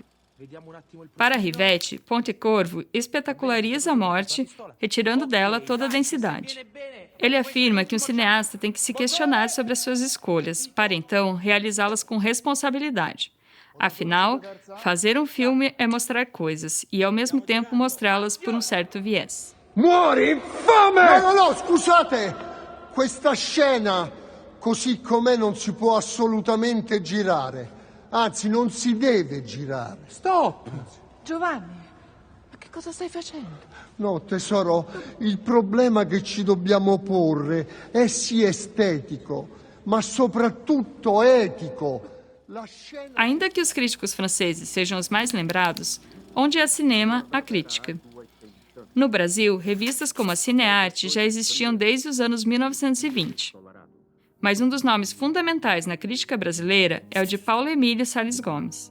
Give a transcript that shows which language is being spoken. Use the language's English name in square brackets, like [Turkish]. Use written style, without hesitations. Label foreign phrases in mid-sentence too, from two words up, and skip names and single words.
[Portuguese] Para Rivette, Pontecorvo espetaculariza a morte, retirando dela toda a densidade. Ele afirma que um cineasta tem que se questionar sobre as suas escolhas, para então realizá-las com responsabilidade. Afinal, fazer um filme é mostrar coisas e, ao mesmo tempo, mostrá-las por um certo viés. [Italian] Muori, infame! No, scusate! Questa scena, così com'è, non si può assolutamente girare. Anzi, non si deve girare. Stop! Giovanni, ma che cosa stai facendo? No, tesoro, il problema che ci dobbiamo porre è sì estetico, ma soprattutto etico. [Portuguese] Ainda que os críticos franceses sejam os mais lembrados, onde há cinema, há crítica. No Brasil, revistas como a Cinearte já existiam desde os anos 1920. Mas um dos nomes fundamentais na crítica brasileira é o de Paulo Emílio Salles Gomes.